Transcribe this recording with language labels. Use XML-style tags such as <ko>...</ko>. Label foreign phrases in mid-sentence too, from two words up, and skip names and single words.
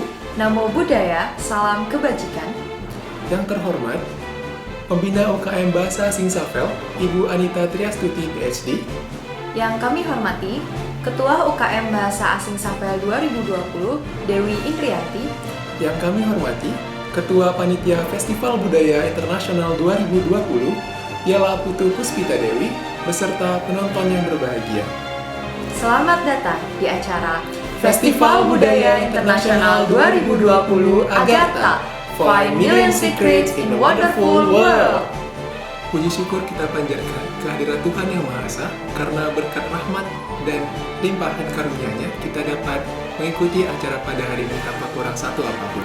<pi>Namo Buddhaya,</pi> <id>salam kebajikan. Yang terhormat, Pembina UKM Bahasa Asing Safel, Ibu Anita Triastuti, PhD. Yang kami hormati, Ketua UKM Bahasa Asing Safel 2020, Dewi Indrianti. Yang kami hormati, Ketua Panitia Festival Budaya Internasional 2020, Yela Putu Puspita Dewi, beserta penonton yang berbahagia. Selamat datang di acara Festival Budaya Internasional 2020 Agartha, 5 Million Secrets in Wonderful World. Puji syukur kita panjatkan kehadirat Tuhan Yang Maha Esa, karena berkat rahmat dan limpahan karunia-Nya kita dapat mengikuti acara pada hari ini tanpa kurang satu apapun.</id>